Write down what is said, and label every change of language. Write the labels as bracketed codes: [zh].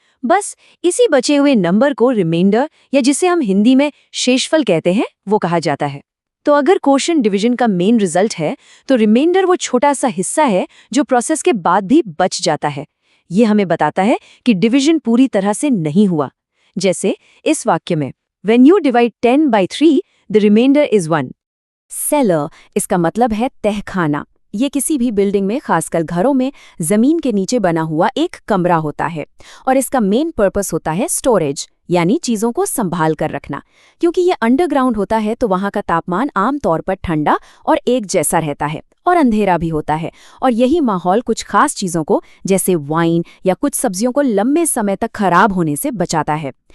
[hi] बस इसी बचे हुए नंबर को रिमाइंडर या जिसे हम हिंदी में शेषफल कहते हैं वो कहा जाता है। तो अगर कोशेंट डिवीजन का मेन रिजल्ट है तो रिमाइंडर वो छोटा सा हिस्सा है जो प्रोसेस के बाद भी बच जाता है। ये हमें बताता है कि डिवीजन पूरी तरह से नहीं हुआ। जैसे इस वाक्य में, [en] When you divide 10 by 3, the remainder is 1. [hi] Seller, इसका मतलब है तहखाना। ये किसी भी बिल्डिंग में, खासकर घरों में, जमीन के नीचे बना हुआ एक कमरा होता है और इसका मेन पर्पस होता है स्टोरेज, यानी चीजों को संभाल कर रखना। क्योंकि ये अंडरग्राउंड होता है तो वहां का तापमान आमतौर पर ठंडा और एक जैसा रहता है और अंधेरा भी होता है, और यही माहौल कुछ खास चीजों को, जैसे वाइन या कुछ सब्जियों को, लंबे समय तक खराब होने से बचाता है।